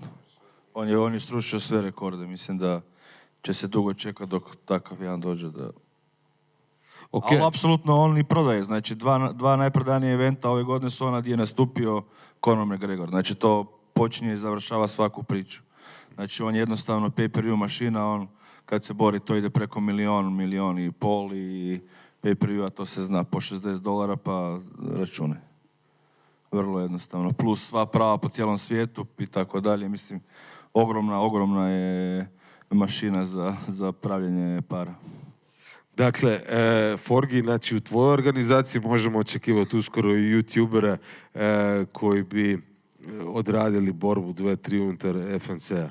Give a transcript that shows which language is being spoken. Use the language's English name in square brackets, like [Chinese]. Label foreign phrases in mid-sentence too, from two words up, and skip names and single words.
[Croatian] On je srušio sve rekorde. Mislim da će se dugo čekati dok takav jedan dođe da... Okay. Ali apsolutno on i prodaje. Znači, dva najprodanije eventa ove godine su ona gdje je nastupio Conor McGregor. Znači, to počinje i završava svaku priču. Znači, on je jednostavno pay-per-view mašina, on kad se bori to ide preko milion i pol i pay-per-view, a to se zna po $60 pa račune. Vrlo jednostavno. Plus sva prava po cijelom svijetu i tako dalje. Mislim, ogromna je mašina za pravljenje para. Dakle, Forgi, znači u tvojoj organizaciji možemo očekivati uskoro i youtubera koji bi odradili borbu 2-3 unutar FNC-a.